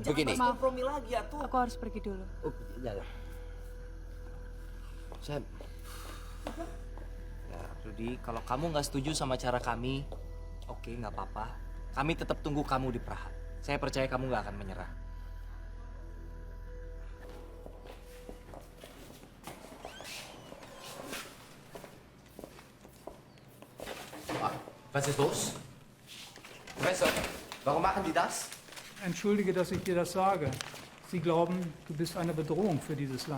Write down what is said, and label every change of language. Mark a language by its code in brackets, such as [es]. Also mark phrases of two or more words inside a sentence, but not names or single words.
[id] begini. bahas kompromi lagi ya tuh. Aku harus pergi dulu. Oh, ya. Saya Ya, Rudi, kalau kamu nggak setuju sama cara kami, oke, nggak apa-apa. Kami tetap tunggu kamu di Praha. Saya percaya kamu nggak akan menyerah. [de] Was ist los? Professor, warum machen die das? Entschuldige, dass ich dir das sage. Sie glauben, du bist eine Bedrohung für dieses Land.